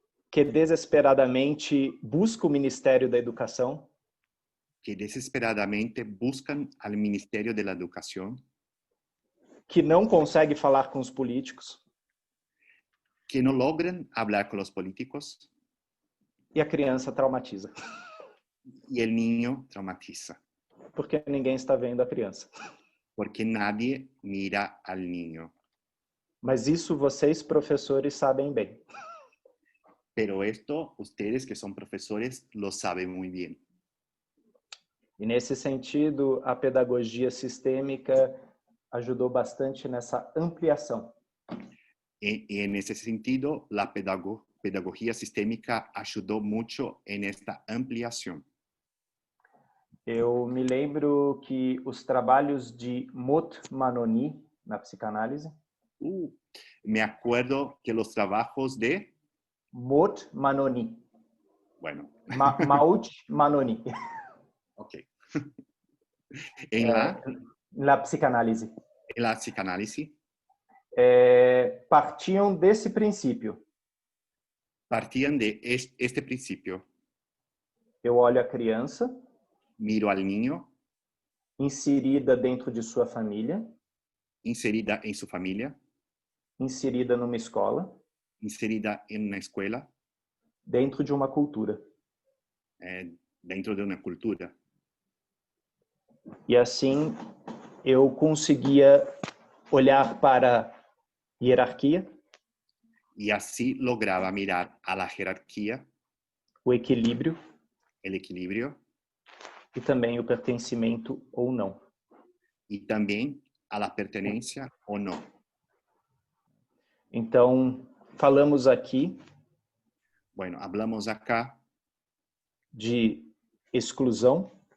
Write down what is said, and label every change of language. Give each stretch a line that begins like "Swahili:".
Portuguese: que desesperadamente buscam o Ministério da Educação,
Spanish: que desesperadamente buscan al Ministerio de la Educación,
Portuguese: que não consegue falar com os políticos,
Spanish: que no logran hablar con los políticos,
Portuguese: e a criança traumatiza.
Spanish: y el niño traumatiza,
Portuguese: Porque ninguém está vendo a criança.
Spanish: porque nadie mira al niño.
Portuguese: Mas isso vocês, professores, sabem bem.
Spanish: Pero esto, ustedes que son profesores, lo saben muy bien.
Portuguese: E nesse sentido, a pedagogia sistêmica ajudou bastante nessa ampliação.
Spanish: Y en ese sentido, la pedagogía sistémica ayudó mucho en esta ampliación.
Portuguese: Eu me lembro que os trabalhos de Maud Manoni na psicanálise.
Spanish: Me acuerdo que los trabajos de Maud Manoni. Bueno. Maud Manoni. Ok. En la psicanálise. En la psicanálisis.
Portuguese: Partiam desse princípio.
Spanish: Partían de este principio.
Portuguese: Eu olho a criança.
Spanish: Miro al niño.
Portuguese: Inserida dentro de sua família.
Spanish: Inserida en su familia.
Portuguese: Inserida numa escola.
Spanish: Inserida en una escuela.
Portuguese: Dentro de uma cultura.
Spanish: Dentro de una cultura.
Portuguese: E assim eu conseguia olhar para hierarquia.
Spanish: Y así lograba mirar a la jerarquía.
Portuguese: O equilíbrio. o equilíbrio. E também o pertencimento ou não. E também a pertenência ou não. Então, falamos aqui
Spanish: Bueno, hablamos acá
Portuguese: de exclusão